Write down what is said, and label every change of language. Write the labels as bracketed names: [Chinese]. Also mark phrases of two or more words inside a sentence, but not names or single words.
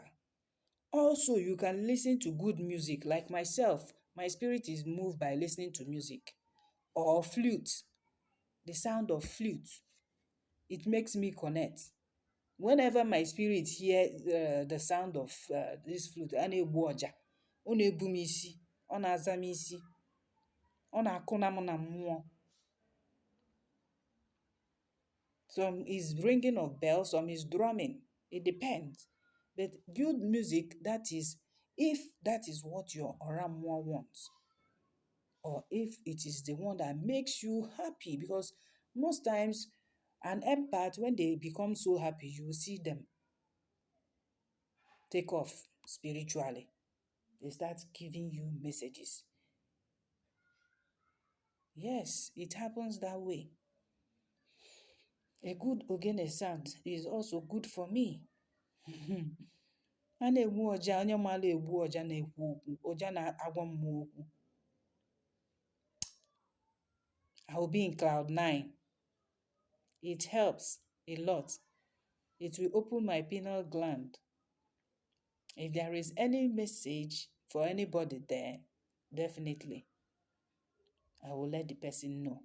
[English] Also, you can listen to good music. Like myself, my spirit is moved by listening to music or flute. The sound of flute, it makes me connect. Whenever my spirit hear the sound of this flute, [Igbo] ọ na-egbu ọja, ọ na-ebu m isi, ọ na-aza m isi, ọ na-akụna m na mmụọ. [English] Some is ringing of bells, some is drumming. It depends. But good music, that is, if that is what your Orammụọ wants, or if it is the one that makes you happy, because most times an empath, when they become so happy, you will see them take off spiritually. They start giving you messages. Yes, it happens that way. A good ogene sound is also good for me. [Igbo] A na-egbu ọja, onye maara egbu ọja na-ekwu okwu, ọja na-agwa mmụọ okwu. [English] I will be in cloud 9. It helps a lot. It will open my pineal gland. If there is any message for anybody there, definitely, I will let the person know.